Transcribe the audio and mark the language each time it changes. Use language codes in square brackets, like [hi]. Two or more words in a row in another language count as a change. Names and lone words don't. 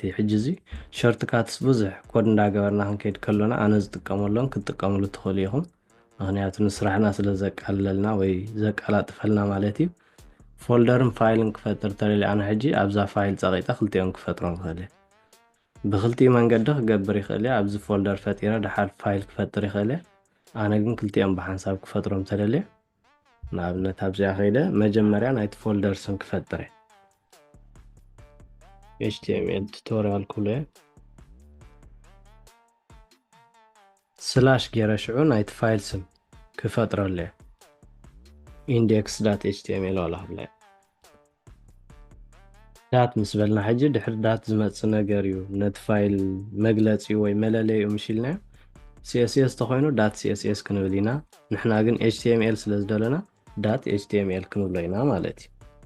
[ti] ሕጂ እዚ ሾርትካትስ ብዙሕ ኮድ እንዳገበርና ክንከይድ ከሎና ኣነ ዝጥቀመሎም ክትጥቀምሉ ትኽእሉ ኢኹም ምክንያቱ ንስራሕና ስለ ዘቃልለልና ወይ ዘቃላጥፈልና ማለት እዩ ፎልደርን ፋይልን ክፈጥር ተደሊ ኣነ ሕጂ ኣብዛ ፋይል ፀቂጠ ክልቲኦም ክፈጥሮም ክኽእል እየ ብክልቲኡ መንገዲ ክገብር ይኽእል እየ ኣብዚ ፎልደር ፈጢረ ድሓር ፋይል ክፈጥር ይኽእል እየ ኣነ ግን ክልቲኦም ብሓንሳብ ክፈጥሮም ተደልየ ንኣብነት ኣብዚኣ ከይደ መጀመርያ ናይቲ ፎልደር ስም ክፈጥር እየ [en] HTML tutorial [ti] ክብሎ እየ ስላሽ ገይረ ሽዑ ናይቲ ፋይል ስም ክፈጥረሉ እየ index.html ولا هبلا ዳት ምስ በልና ሕጂ ድሕሪ ዳት ዝመጽእ ነገር እዩ ነቲ ፋይል መግለጺ ወይ መለለይ ምሽልና CSS ተኾይኑ .css ክንብል ኢና ንሕና ግን HTML ስለ ዝደለና .html ክንብሎ ኢና ማለት እዩ